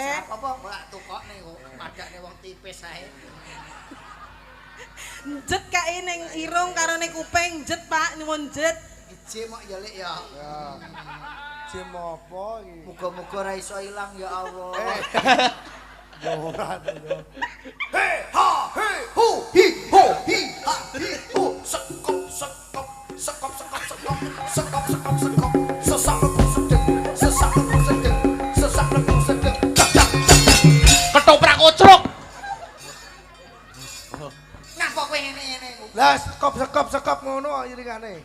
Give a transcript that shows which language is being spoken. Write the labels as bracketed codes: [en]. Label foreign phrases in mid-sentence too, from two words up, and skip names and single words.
[jv] Apa mbak tukokne kok padakne wong tipis ae. Jet kae ning irung karo ning kuping jet Pak, nyuwun jet. Jim kok ya lek ya. Jim apa iki? Muga-muga ora iso ilang ya Allah. Ya ora to. He ha he hu hi ho hi ha hi hu sekop sesak lepung sedeng Ketoprak kocrok. ngapa kowe ngene Lah sekop ngono iringane.